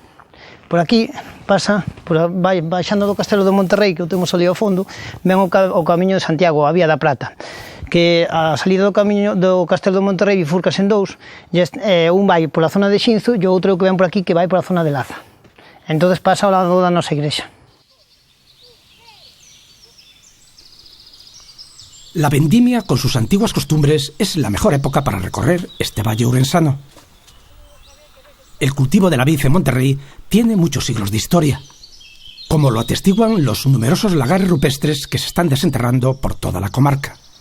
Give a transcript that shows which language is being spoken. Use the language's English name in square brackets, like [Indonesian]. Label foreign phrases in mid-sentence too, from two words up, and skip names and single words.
[Galician] Por aquí pasa, baixando do Castelo de Monterrey, que o temos ali ao fondo, ven o Camiño de Santiago, a Vía da Plata, que a salida do camiño do Castelo de Monterrey bifurcase en 2, e un vai pola zona de Xinzo e o outro que ven por aquí que vai pola zona de Laza. Entonces pasa ao lado da nosa igrexa. [Spanish] La vendimia, con sus antiguas costumbres, es la mejor época para recorrer este valle ourensano. El cultivo de la vid en Monterrey tiene muchos siglos de historia, como lo atestiguan los numerosos lagares rupestres que se están desenterrando por toda la comarca.